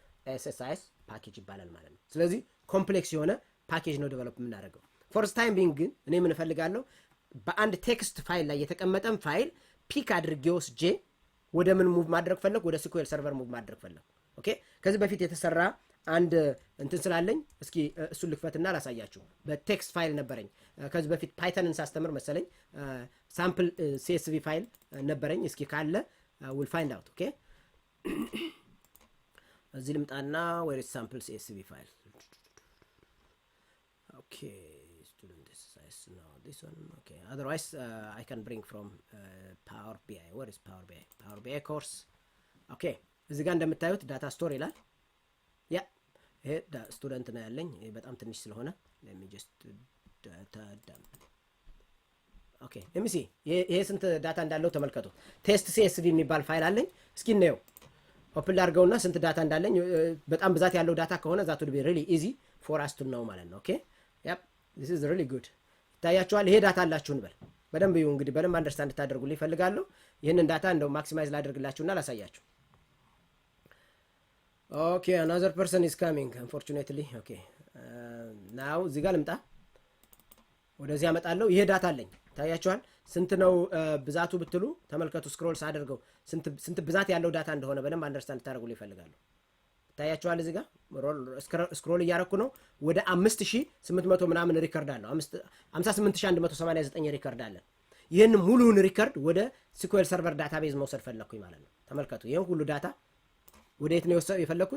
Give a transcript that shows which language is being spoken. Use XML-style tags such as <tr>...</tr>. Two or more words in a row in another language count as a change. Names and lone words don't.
<am>SSIS ፓኬጅ ይባላል ማለት ነው። ስለዚህ ኮምፕሌክስ የሆነ ፓኬጅ ነው ዴቨሎፕ የምናደርገው።</am> <en>first time being</en> <am>ግን እኔ ምን እፈልጋለሁ በአንድ ቴክስት ፋይል ላይ የተቀመጠን ፋይል ፒክ አድርጌ ወስጄ ወደ ምን ሙቭ ማድረግ ፈለኩ? ወደ SQL ሰርቨር ሙቭ ማድረግ ፈለኩ። ኦኬ ከዚህ በፊት የተሰራ አንድ እንትን ስላለኝ እስኪ እሱን ልክፈትና ላሳያችሁ። በቴክስት ፋይል ነበረኝ ከዚህ በፊት ፓይተንን ሳስተምር መሰለኝ ሳምፕል CSV ፋይል ነበረኝ። እስኪ ካለ</am> <en>we'll find out።</en> <am>ኦኬ እዚህ ልምጣና</am> <en>where is sample CSV file? Okay, student SSIS now this one. Okay, otherwise I can bring from Power BI. Where is Power BI? Power BI course.</en> <am>Okay, እዚህ ጋር እንደምታዩት ዳታ ስቶር ይላል። ያ ይሄ ስቱደንት ነው ያለኝ። ይሄ በጣም ትንሽ ስለሆነ</am> <en>let me just data dump. Okay, let me see.</en> <am>ይሄ ስንት ዳታ እንዳለው ተመልከቱ። ቴስት CSV የሚባል ፋይል አለኝ። እስኪ እንየው። ኦፕን ላድርገውና ስንት ዳታ እንዳለኝ በጣም ብዛት ያለው ዳታ ከሆነ</am> <en>that would be really easy for us to know</en> <am>ማለት ነው። ኦኬ</am> <en>yep this is really good።</en> <am>ይታያችኋል። ይሄ ዳታ አላችሁ እንበል። በደንብ ይሁን እንግዲህ በደንብ አንደርስታንድ ታደርጉልኝ ይፈልጋለሁ። ይሄንን ዳታ እንደው ማክሲማይዝ ላደርግላችሁና ላሳያችሁ።</am> <en>Okay, another person is coming unfortunately.</en> <am>Okay, now እዚህ ጋር ልምጣ። ወደዚህ አመጣለሁ። ይሄ ዳታ አለኝ። ታያችኋል። ስንት ነው ብዛቱ ብትሉ ተመልከቱ። ስክሮል ሳደርገው ስንት ብዛት ያለው ዳታ እንደሆነ በደንብ አንደርስታንድ ታደርጉልኝ ይፈልጋሉ። ታያችኋል። እዚህ ጋር ስክሮል እያረኩ ነው። ወደ 5800 ምናምን ሪከርድ አለው። 58189 ሪከርድ አለ። ይሄን ሙሉውን ሪከርድ ወደ SQL ሰርቨር ዳታቤዝ መውሰድ ፈለኩኝ ማለት ነው። ተመልከቱ። ይሄን ሁሉ ዳታ ወደ የት ነው የፈለኩት?</am>